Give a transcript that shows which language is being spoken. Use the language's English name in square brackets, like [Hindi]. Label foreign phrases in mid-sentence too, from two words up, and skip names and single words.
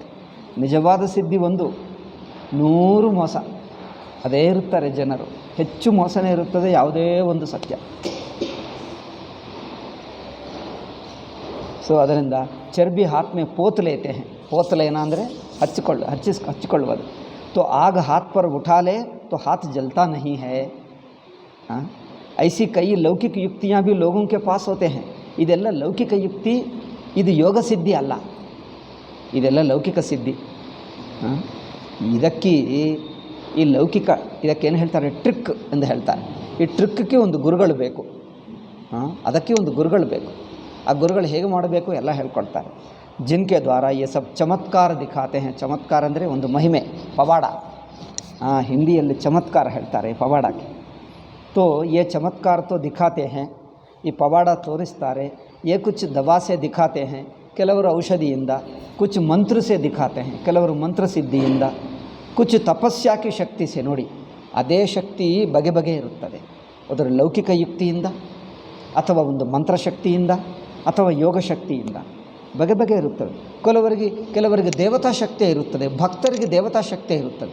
[Kannada] ನಿಜವಾದ ಸಿದ್ಧಿ 100 ಮೋಸ, ಅದೇ ಇರುತ್ತಾರೆ ಜನರು. ಹೆಚ್ಚು ಮೋಸನೇ ಇರುತ್ತದೆ ಯಾವುದೇ ಒಂದು ಸತ್ಯ. ಸೊ ಅದರಿಂದ [Hindi] चर्बी हाथ में पोत लेते हैं. [Kannada] ಪೋತಲೇನ ಅಂದರೆ ಹಚ್ಚಿಕೊಳ್ಳುವುದು. [Hindi] तो आग हाथ पर उठा ले तो हाथ जलता नहीं है. ऐसी कई लौकिक युक्तियाँ भी लोगों के पास होते हैं. [Kannada] ಇದೆಲ್ಲ ಲೌಕಿಕ ಯುಕ್ತಿ, ಇದು ಯೋಗ ಸಿದ್ಧಿ ಅಲ್ಲ, ಇದೆಲ್ಲ ಲೌಕಿಕ ಸಿದ್ಧಿ. ಈ ಲೌಕಿಕ ಇದಕ್ಕೇನು ಹೇಳ್ತಾರೆ, ಟ್ರಿಕ್ ಎಂದು ಹೇಳ್ತಾರೆ. ಈ ಟ್ರಿಕ್ಗೆ ಒಂದು ಗುರುಗಳು ಬೇಕು, ಅದಕ್ಕೆ ಒಂದು ಗುರುಗಳು ಬೇಕು. ಆ ಗುರುಗಳು ಹೇಗೆ ಮಾಡಬೇಕು ಎಲ್ಲ ಹೇಳ್ಕೊಡ್ತಾರೆ. [Hindi] जिनके द्वारा ये सब चमत्कार दिखाते हैं. [Kannada] चमत्कार ಅಂದರೆ ಒಂದು ಮಹಿಮೆ, ಪವಾಡ. ಹಿಂದಿಯಲ್ಲಿ ಚಮತ್ಕಾರ ಹೇಳ್ತಾರೆ ಪವಾಡಕ್ಕೆ. [Hindi] तो ये चमत्कार तो दिखाते हैं, [Kannada] ಈ ಪವಾಡ ತೋರಿಸ್ತಾರೆ. [Hindi] ये कुछ दवा से दिखाते हैं, [Kannada] ಕೆಲವರು ಔಷಧಿಯಿಂದ. [Hindi] कुछ मंत्र से दिखाते हैं, [Kannada] ಕೆಲವರು ಮಂತ್ರ ಸಿದ್ಧಿಯಿಂದ. [Hindi] कुछ तपस्या की शक्ति से. [Kannada] ನೋಡಿ, ಅದೇ ಶಕ್ತಿ ಬಗೆ ಬಗೆ ಇರುತ್ತದೆ. ಅದರ ಲೌಕಿಕ ಯುಕ್ತಿಯಿಂದ ಅಥವಾ ಒಂದು ಮಂತ್ರಶಕ್ತಿಯಿಂದ ಅಥವಾ ಯೋಗ ಶಕ್ತಿಯಿಂದ ಬಗೆ ಬಗೆ ಇರುತ್ತವೆ. ಕೆಲವರಿಗೆ ದೇವತಾ ಶಕ್ತಿ ಇರುತ್ತದೆ, ಭಕ್ತರಿಗೆ ದೇವತಾ ಶಕ್ತಿ ಇರುತ್ತದೆ.